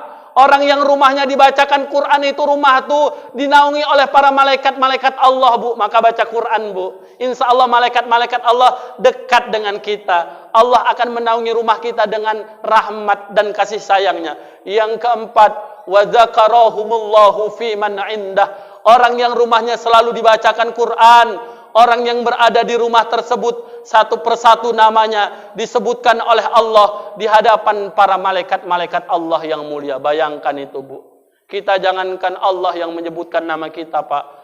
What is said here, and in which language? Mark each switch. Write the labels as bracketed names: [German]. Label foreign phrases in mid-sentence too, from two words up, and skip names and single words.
[Indonesian] Orang yang rumahnya dibacakan Quran itu rumah itu dinaungi oleh para malaikat-malaikat Allah, Bu. Maka baca Quran, Bu. [Arabic] إن شاء الله [Indonesian] malaikat-malaikat Allah dekat dengan kita. Allah akan menaungi rumah kita dengan rahmat dan kasih sayangnya. Yang keempat, [Arabic] وذكرهم الله فيمن عنده. [Indonesian] Orang yang rumahnya selalu dibacakan Quran, orang yang berada di rumah tersebut satu persatu namanya disebutkan oleh Allah di hadapan para malaikat-malaikat Allah yang mulia. Bayangkan itu, Bu. Kita jangankan Allah yang menyebutkan nama kita, Pak.